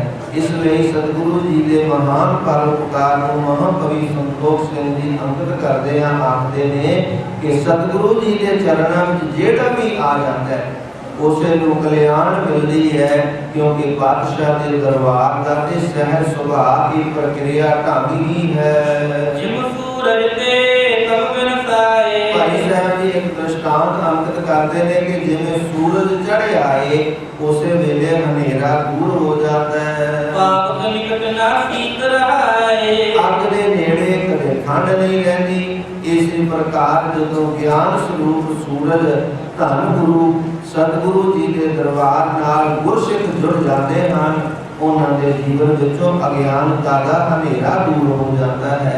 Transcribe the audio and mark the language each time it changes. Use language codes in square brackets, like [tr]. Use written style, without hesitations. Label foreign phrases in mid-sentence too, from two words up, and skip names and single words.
[pa] ਇਸ ਲਈ ਸਤਿਗੁਰੂ ਜੀ ਦੇ ਮਹਾਨ ਪਰਉਪਕਾਰ ਨੂੰ ਮਹਾਕਵੀ ਸੰਤੋਖ ਸਿੰਘ ਜੀ ਅੰਕਿਤ ਕਰਦੇ ਆ, ਆਖਦੇ ਨੇ ਕਿ ਸਤਿਗੁਰੂ ਜੀ ਦੇ ਚਰਨਾਂ ਵਿੱਚ ਜਿਹੜਾ ਵੀ ਆ ਜਾਂਦਾ ਹੈ ਉਸੇ ਨੂੰ ਕਲਿਆਣ ਮਿਲਦੀ ਹੈ, ਕਿਉਂਕਿ ਪਾਤਸ਼ਾਹ ਦੇ ਦਰਬਾਰ ਦਾ ਤੇ ਸਹਿਜ ਸੁਭਾਅ ਦੀ ਪ੍ਰਕਿਰਿਆ ਢੰਗ ਹੀ ਹੈ। [bra] जिम सूरज ते तब बिन साए [pa] ਭਾਈ ਸਾਹਿਬ ਜੀ ਇੱਕ ਦ੍ਰਿਸ਼ਟਾਂਤ ਅੰਕਿਤ ਕਰਦੇ ਨੇ ਕਿ ਜਿਵੇਂ ਸੂਰਜ ਚੜ੍ਹ ਆਏ ਉਸੇ ਵੇਲੇ ਹਨੇਰਾ ਦੂਰ ਹੋ ਜਾਂਦਾ ਹੈ। [bra] पाप के निकट ना सीत रहाए [pa] ਅੱਗ ਦੇ ਨੇੜੇ ਕਦੇ ਠੰਡ ਨਹੀਂ ਰਹਿੰਦੀ। ਇਸੇ ਪ੍ਰਕਾਰ ਜਦੋਂ ਗਿਆਨ ਸਰੂਪ ਸੂਰਜ ਧੰਨ ਗੁਰੂ ਸਤਿਗੁਰੂ ਜੀ ਦੇ ਦਰਬਾਰ ਨਾਲ ਗੁਰਸਿੱਖ ਜੁੜ ਜਾਂਦੇ ਹਨ, ਉਹਨਾਂ ਦੇ ਜੀਵਨ ਵਿੱਚੋਂ ਅਗਿਆਨਤਾ ਦਾ ਹਨੇਰਾ ਦੂਰ ਹੋ ਜਾਂਦਾ ਹੈ।